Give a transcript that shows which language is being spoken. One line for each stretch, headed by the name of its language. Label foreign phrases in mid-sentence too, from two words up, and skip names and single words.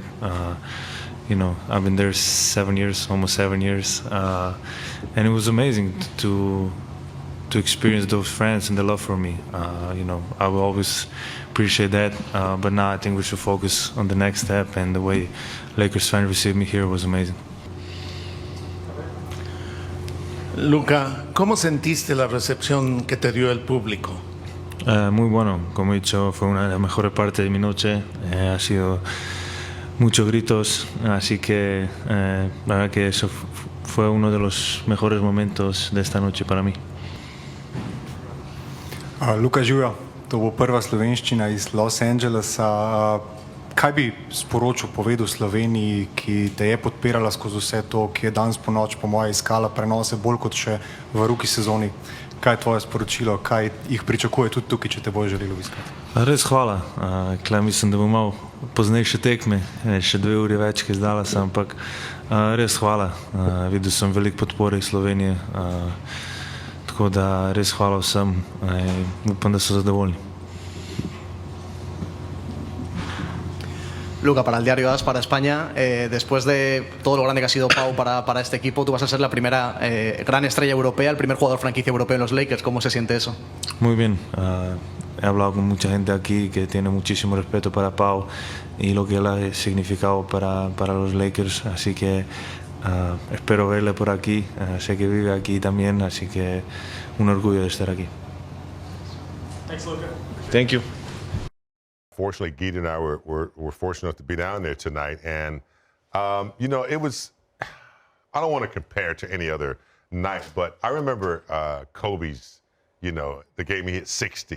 English: You know, I've been there 7 years, almost 7 years, and it was amazing to experience those friends and the love for me. You know, I will always appreciate that, but now I think we should focus on the next step, and the way Lakers fans received me here was amazing.
Spanish: Luka, ¿cómo sentiste la recepción que te dio el público? Muy bueno, como he dicho, fue una de las mejores partes de mi noche. Ha sido muchos gritos, así que la verdad que eso fue uno de los mejores momentos de esta noche para mí.
Slovenian: Luka Živa, to bo prva slovenščina iz Los Angelesa. Kaj bi sporočil, povedal Sloveniji, ki te je podpirala skozi vse to, ki je danes po noč, po moje, iskala prenose bolj kot še v rookie sezoni? Kaj je tvoje sporočilo, kaj jih pričakuje tudi tukaj, če te bojo želeli obiskati? Res hvala. Mislim, da bom imel poznejše tekme, še 2 uri več, ki izdala sem, ampak res hvala. Videl sem veliko podpore iz Slovenije, tako da res hvala vsem. Upam, da so zadovoljni.
Spanish: Luka, para el diario AS, para España, después de todo lo grande que ha sido Pau para este equipo, tú vas a ser la primera gran estrella europea, el primer jugador franquicia europeo en los Lakers. ¿Cómo se siente eso? Muy bien. He hablado con mucha gente aquí que tiene muchísimo respeto para Pau y lo que él ha significado para los Lakers. Así que espero verle por aquí. Sé que vive aquí también, así que un orgullo de estar aquí.
English: Thanks, Luka. Thank you. Fortunately, Geet and I were fortunate enough to be down there tonight. And, you know, it was, I don't want to compare to any other night, but I remember Kobe's, you know, the game he hit 60.